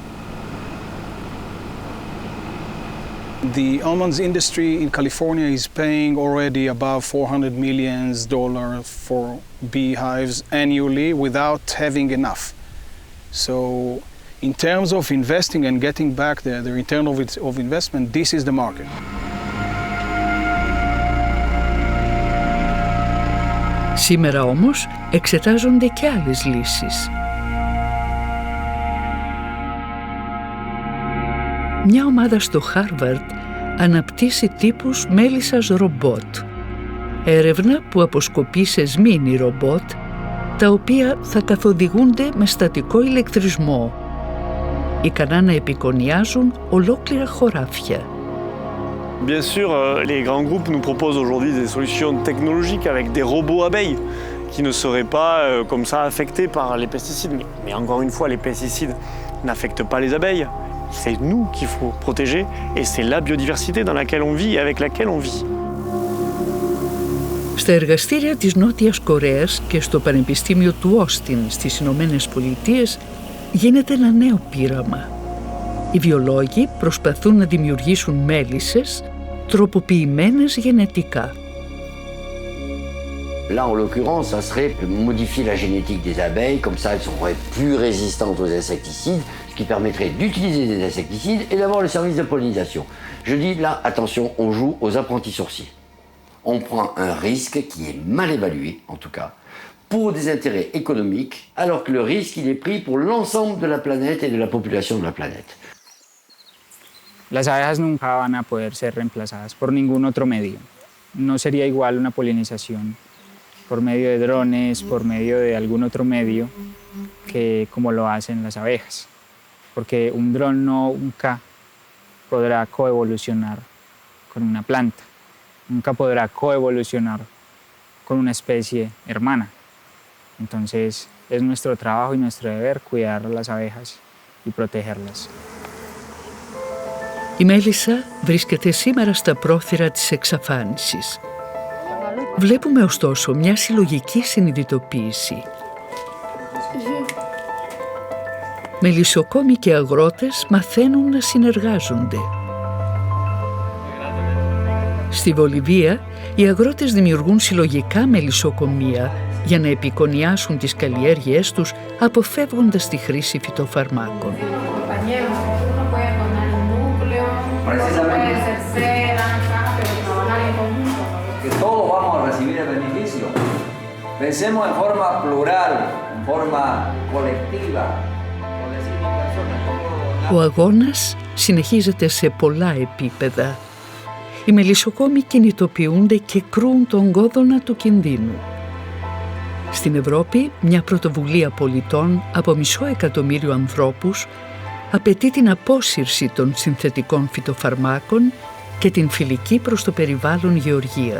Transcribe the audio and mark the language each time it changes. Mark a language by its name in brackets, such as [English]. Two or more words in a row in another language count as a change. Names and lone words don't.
[English] The almonds industry in California is paying already above $400 million for beehives annually without having enough. So in terms of investing and getting back the return of investment, this is the market. [Greek] Σήμερα όμως εξετάζονται και άλλες λύσεις. Μια ομάδα στο Χάρβαρντ αναπτύσσει τύπους μέλισσας ρομπότ. Έρευνα που αποσκοπεί σε σμήνη ρομπότ, τα οποία θα καθοδηγούνται με στατικό ηλεκτρισμό, ικανά να επικονιάζουν ολόκληρα χωράφια. [French] Bien sûr, les grands groupes nous proposent aujourd'hui des solutions technologiques avec des robots abeilles qui ne seraient pas comme ça affectés par les pesticides. Mais encore une fois, les pesticides n'affectent pas les abeilles. C'est nous qu'il faut protéger et c'est la biodiversité dans laquelle on vit et avec laquelle on vit. [Greek] Στα εργαστήρια της Νότιας Κορέας και στο Πανεπιστήμιο του Όστιν στις Ηνωμένες Πολιτείες γίνεται ένα νέο πείραμα. Οι βιολόγοι προσπαθούν να δημιουργήσουν μέλισσες τροποποιημένες γενετικά. [French] Là, en l'occurrence, ça serait modifier la génétique des abeilles, comme ça elles seraient plus résistantes aux insecticides, ce qui permettrait d'utiliser des insecticides et d'avoir le service de pollinisation. Je dis là, attention, on joue aux apprentis sorciers. On prend un risque qui est mal évalué, en tout cas, pour des intérêts économiques, alors que le risque, il est pris pour l'ensemble de la planète et de la population de la planète. [Spanish] Las abejas nunca van a poder ser reemplazadas por ningún otro medio. No sería igual una polinización por medio de drones, por medio de algún otro medio, que como lo hacen las abejas. Porque un dron nunca podrá coevolucionar con una planta, nunca podrá coevolucionar con una especie hermana. Entonces es nuestro trabajo y nuestro deber cuidar a las abejas y protegerlas. [Greek] Η μέλισσα βρίσκεται σήμερα στα πρόθυρα της εξαφάνισης. Βλέπουμε ωστόσο μια συλλογική συνειδητοποίηση. Μελισσοκόμοι και αγρότες μαθαίνουν να συνεργάζονται. Στη Βολιβία, οι αγρότες δημιουργούν συλλογικά μελισσοκομεία για να επικονιάσουν τις καλλιέργειές τους, αποφεύγοντας τη χρήση φυτοφαρμάκων. [Spanish] Pensemos en forma plural, en forma colectiva. [Greek] Ο αγώνας συνεχίζεται σε πολλά επίπεδα. Οι μελισσοκόμοι κινητοποιούνται και κρούν τον κόδωνα του κινδύνου. Στην Ευρώπη, μια πρωτοβουλία πολιτών από 500.000 ανθρώπους απαιτεί την απόσυρση των συνθετικών φυτοφαρμάκων και την φιλική προς το περιβάλλον γεωργία.